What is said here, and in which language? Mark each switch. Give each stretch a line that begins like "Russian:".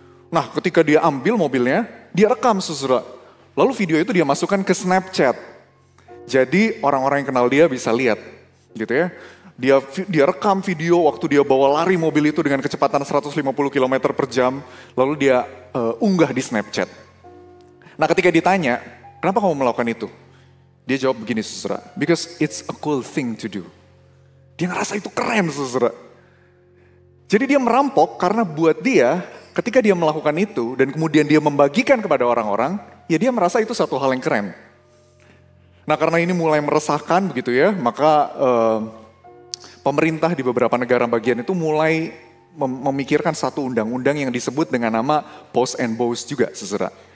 Indonesian: Nah ketika dia ambil mobilnya, dia rekam saudara. Lalu video itu dia masukkan ke Snapchat. Jadi orang-orang yang kenal dia bisa lihat gitu ya. Dia rekam video waktu dia bawa lari mobil itu dengan kecepatan 150 km per jam. Lalu dia unggah di Snapchat. Nah ketika ditanya, kenapa kamu melakukan itu? Dia jawab begini saudara,
English: because it's a cool thing to do.
Indonesian: Dia ngerasa itu keren saudara. Jadi dia merampok karena buat dia, ketika dia melakukan itu dan kemudian dia membagikan kepada orang-orang, ya dia merasa itu satu hal yang keren. Nah karena ini mulai meresahkan begitu ya, maka pemerintah di beberapa negara bagian itu mulai memikirkan satu undang-undang yang disebut dengan nama post and boast juga saudara.